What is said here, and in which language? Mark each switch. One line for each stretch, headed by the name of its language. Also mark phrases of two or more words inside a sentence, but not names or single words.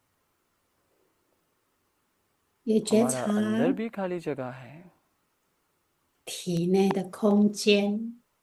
Chinese: 也觉
Hindi: हमारा
Chinese: 察
Hindi: अंदर भी खाली जगह है.
Chinese: 体内的空间，